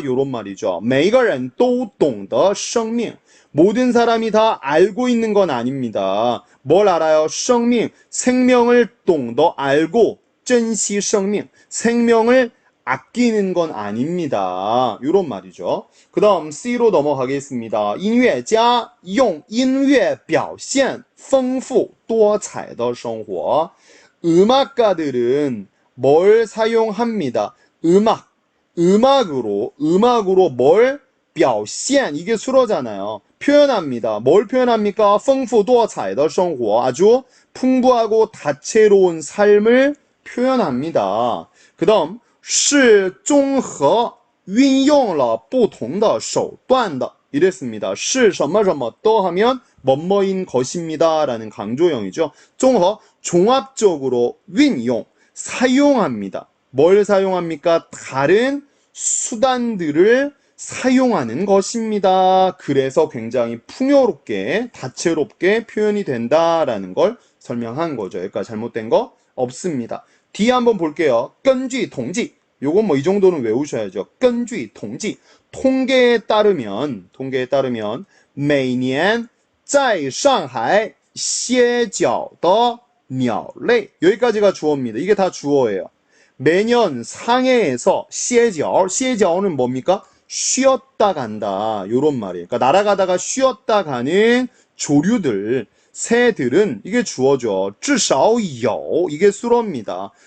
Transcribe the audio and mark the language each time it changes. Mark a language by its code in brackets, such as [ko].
[ko] 요런 말이죠. [zh] 每个人都懂得生命. [ko] 모든 사람이 다 알고 있는 건 아닙니다. 뭘 알아요? 生命, 생명을 懂得 알고, [zh] 珍惜生命, [ko] 생명을 아끼는 건 아닙니다. 이런 말이죠. 그 다음 C로 넘어가겠습니다. [zh] 音乐家用音乐表现丰富多彩的生活. [ko] 음악가들은 뭘 사용합니다. 음악으로 뭘 表现, 이게 수로잖아요. 표현합니다. 뭘 표현합니까? [zh] 丰富多彩的生活, [ko] 아주 풍부하고 다채로운 삶을 표현합니다. 그 다음 [zh] 是综合运用了不同的手段的. [ko] 이랬습니다. 是什么什么또 하면 뭐뭐인 것입니다 라는 강조형이죠. 综合 종합적으로 运用 사용합니다. 뭘 사용합니까? 다른 수단들을 사용하는 것입니다. 그래서 굉장히 풍요롭게, 다채롭게 표현이 된다라는 걸 설명한 거죠. 여기까지 잘못된 거 없습니다. 뒤에 한번 볼게요. [zh] 根据 统计. [ko] 요건 뭐 이 정도는 외우셔야죠. [zh] 根据 统计. [ko] 통계에 따르면 [zh] 每年在上海歇脚的鸟类. [ko] 여기까지가 주어입니다. 이게 다 주어예요. 매년 상해에서歇脚는 뭡니까? 쉬었다 간다. 요런 말이에요. 그러니까 날아가다가 쉬었다 가는 조류들, 새들은 이게 주어죠. [zh] 至少有 [ko] 이게 수어입니다.